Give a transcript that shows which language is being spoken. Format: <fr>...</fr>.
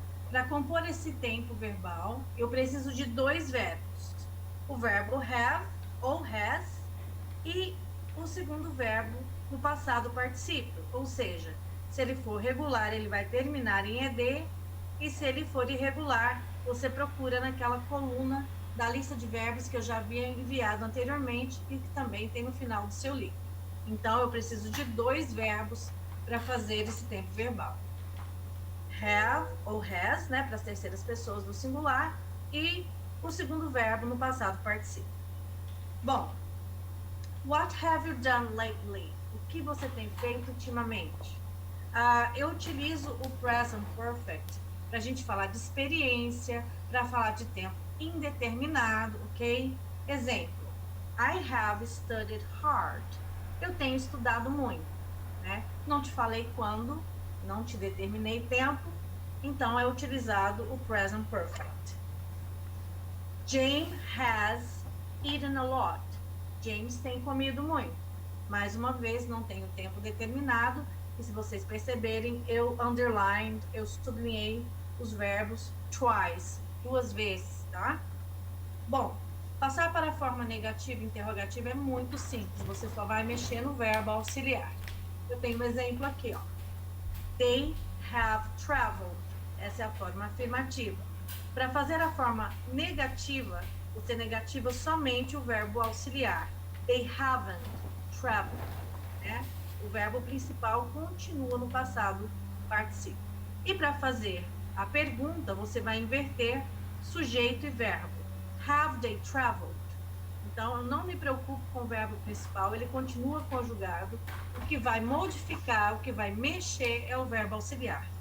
<pt>Para compor esse tempo verbal, eu preciso de dois verbos: o verbo have ou has e o segundo verbo no passado particípio, ou seja, se ele for regular, ele vai terminar em ed, e se ele for irregular, você procura naquela coluna da lista de verbos que eu já havia enviado anteriormente e que também tem no final do seu livro. Então, eu preciso de dois verbos para fazer esse tempo verbal: have ou has, né, para as terceiras pessoas do singular, e o segundo verbo no passado particípio.</pt> <en>Bom, what have you done lately?</en> <pt>O que você tem feito ultimamente? Eu utilizo o present perfect para a gente falar de experiência, para falar de tempo indeterminado, ok?</pt> <en>Exemplo: I have studied hard.</en> <pt>Eu tenho estudado muito, né? Não te falei quando, não te determinei tempo, então é utilizado o present perfect.</pt> <en>James has eaten a lot.</en> <pt>James tem comido muito. Mais uma vez, não tenho tempo determinado, e se vocês perceberem, eu underlined, eu sublinhei os verbos twice, duas vezes, tá? Bom, passar para a forma negativa e interrogativa é muito simples, você só vai mexer no verbo auxiliar. Eu tenho um exemplo aqui, ó.</pt> <en>They have traveled.</en> <pt>Essa é a forma afirmativa. Para fazer a forma negativa, você negativa somente o verbo auxiliar.</pt> <en>They haven't traveled, né?</en> <pt>O verbo principal continua no passado particípio. E para fazer a pergunta, você vai inverter sujeito e verbo.</pt> <en>Have they traveled?</en> <pt>Então, eu não me preocupo com o verbo principal, ele continua conjugado. O que vai modificar, o que vai mexer é o verbo auxiliar.</pt>